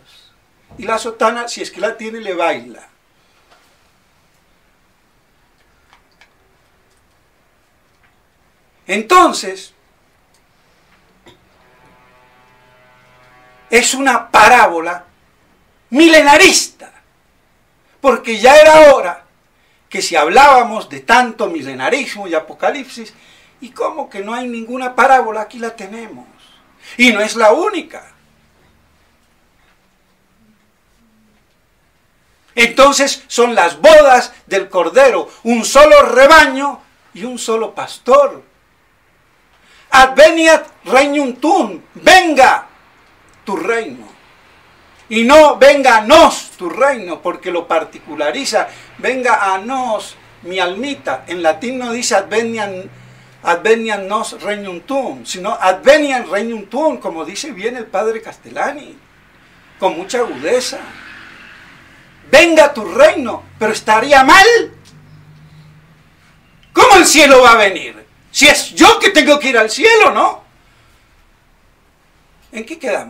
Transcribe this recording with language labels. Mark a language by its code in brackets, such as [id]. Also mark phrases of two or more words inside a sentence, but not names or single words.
[es] Y la sotana, si es que la tiene, le baila. Entonces, es una parábola milenarista, porque ya era hora que si hablábamos de tanto milenarismo y apocalipsis, y como que no hay ninguna parábola, aquí la tenemos, y no es la única. Entonces son las bodas del Cordero, un solo rebaño y un solo pastor. [la] Adveniat regnum tuum, [es] venga tu reino. Y no venga a nos tu reino, porque lo particulariza. Venga a nos, mi almita. En latín no dice [la] adveniat nos regnum tuum, [es] sino [la] adveniat regnum tuum, [es] como dice bien el padre Castellani, con mucha agudeza. Venga tu reino, pero estaría mal. ¿Cómo el cielo va a venir? Si es yo que tengo que ir al cielo, ¿no? ¿En qué quedamos?